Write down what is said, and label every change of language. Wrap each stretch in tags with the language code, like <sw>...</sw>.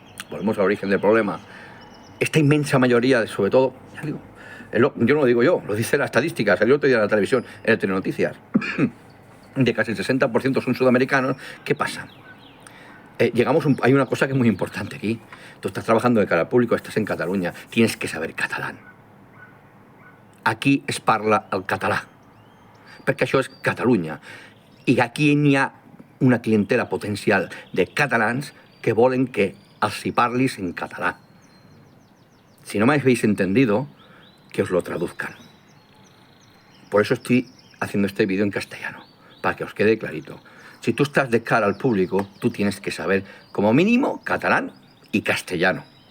<es>Volvemos al origen del problema. Esta inmensa mayoría, sobre todo, ya digo, yo no lo digo yo, lo dice la estadística, salió otro día en la televisión, en el Telenoticias, de casi el 60% son sudamericanos. ¿Qué pasa? Hay una cosa que es muy importante aquí. Tú estás trabajando de cara al público, estás en Cataluña, tienes que saber catalán.</es> <ca>Aquí es parla el català, perquè això és Catalunya. I aquí n'hi ha una clientela potencial de catalans que volen que els hi parlis en català.</ca> <es>Si no me habéis entendido, que os lo traduzcan. Por eso estoy haciendo este vídeo en castellano, para que os quede clarito. Si tú estás de cara al público, tú tienes que saber, como mínimo, catalán y castellano.</es>